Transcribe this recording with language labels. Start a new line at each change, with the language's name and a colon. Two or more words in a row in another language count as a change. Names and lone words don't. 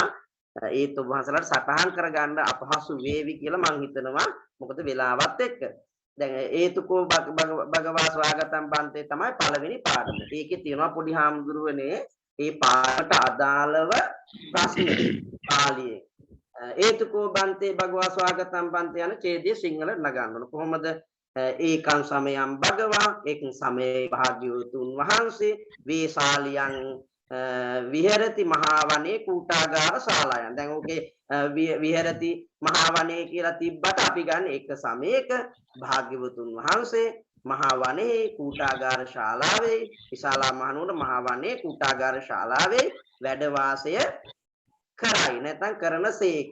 Sinhala: ඒත් ඔබ වහන්සේලාට සටහන් කරගන්න අපහසු වේවි කියලා මම හිතනවා. මොකද වෙලාවත් එක්ක. දැන්
Pali: ඒතුකෝ භගවා ස්වාගතම් බන්තේ
Sinhala: තමයි පළවෙනි පාඩම. ඒකේ තියෙනවා පොඩි හාමුදුරුවනේ ඒ පාඩමට අදාළව ප්‍රශ්න පාළියේ. ඒතුකෝ බන්තේ භගවා ස්වාගතම් බන්තේ යන ඡේදයේ සිංහල නගන්න ඕන. කොහොමද?
Pali: ඒකං සමයං භගවා
Sinhala: ඒකං සමයේ භාග්‍යවතුන් වහන්සේ
Pali: වේසාලියන් විහෙරති මහා වනේ කූටාගාර ශාලායන්.
Sinhala: දැන් ඕකේ
Pali: විහෙරති මහා වනේ
Sinhala: කියලා තිබ්බට අපි ගන්න එක සමයක භාග්‍යවතුන් වහන්සේ මහා වනේ කූටාගාර ශාලාවේ විශාලා මහනුවර මහා වනේ කූටාගාර ශාලාවේ වැඩ වාසය කරයි නැත්නම් කරනසේක.